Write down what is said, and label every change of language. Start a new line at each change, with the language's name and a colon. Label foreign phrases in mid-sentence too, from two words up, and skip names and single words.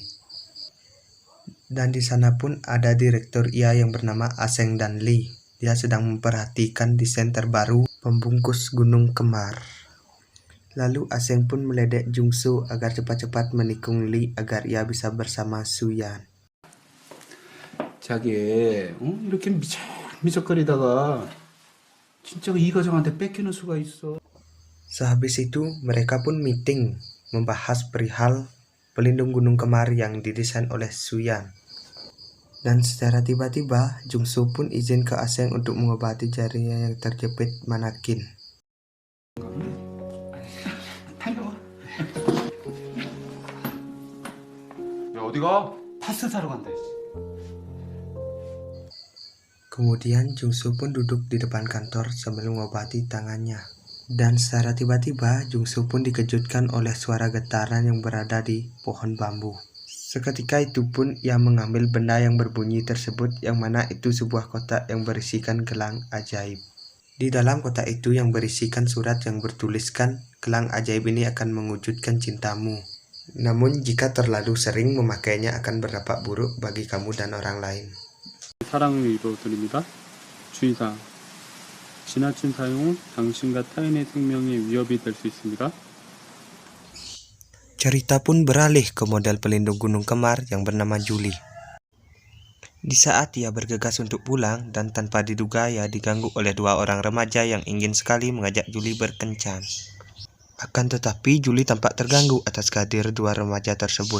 Indonesian: Dan di sana pun ada direktur IA yang bernama Aseng dan Lee. Dia sedang memperhatikan desain terbaru pembungkus gunung kemar. Lalu Aseng pun meledek Jungsu agar cepat-cepat menikung Lee agar ia bisa bersama Suyan.
Korean: 자기, 이렇게 미적거리다가 진짜 이 과정한테 뺏기는 수가 있어.
Indonesian: Sehabis itu, mereka pun meeting membahas perihal pelindung gunung kemar yang didesain oleh Suyan. Dan secara tiba-tiba, Jungsu pun izin ke Aseng untuk mengobati jarinya yang terjepit manakin.
Korean: 야, 어디가? 파스 사러 간다.
Indonesian: Kemudian Jungsu pun duduk di depan kantor sambil mengobati tangannya. Dan secara tiba-tiba Jungsu pun dikejutkan oleh suara getaran yang berada di pohon bambu. Seketika itu pun ia mengambil benda yang berbunyi tersebut, yang mana itu sebuah kotak yang berisikan gelang ajaib. Di dalam kotak itu yang berisikan surat yang bertuliskan, gelang ajaib ini akan mewujudkan cintamu. Namun jika terlalu sering memakainya akan berdampak buruk bagi kamu dan orang lain.
Korean: 사랑을 이루어드립니다. 주의사항. 지나친 사용은 당신과 타인의 생명에 위협이 될 수 있습니다.
Indonesian: Cerita pun beralih ke model pelindung gunung kemar yang bernama Julie. Di saat ia bergegas untuk pulang dan tanpa diduga ia diganggu oleh dua orang remaja yang ingin sekali mengajak Julie berkencan. Akan tetapi Julie tampak terganggu atas kehadiran dua remaja tersebut.